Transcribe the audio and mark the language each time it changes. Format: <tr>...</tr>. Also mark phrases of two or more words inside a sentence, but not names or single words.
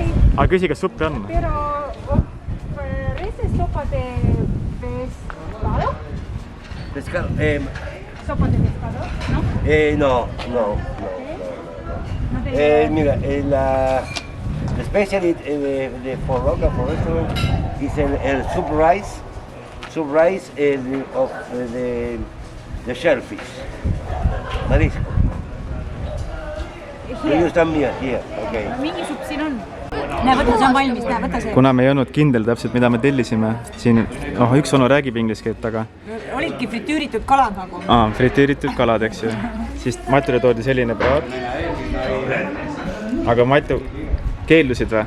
<et>Aga küsi, kas suppi on?</et> <es>Pero ofrece sopa de pescado? Pescado. Sopa de pescado, ¿no? No. No te Mira,</es> <en>la specialty</en> <es>de Forroca,</es> <en>for restaurant, is el soup rice of the shellfish,</en> <es>marisco. Ellos también, okay.</es> <et>Mingi supp siin on. Näe, võta, see on valmis, näe, võta see. Kuna me ei olnud kindel täpselt, mida me tellisime, siin üks onu räägib inglise keelt, aga Olidki fritüüritud kalad nagu. fritüüritud kalad, eks ju. Siis Matile toodi selline praad. Aga Matu keeldusid või?</et>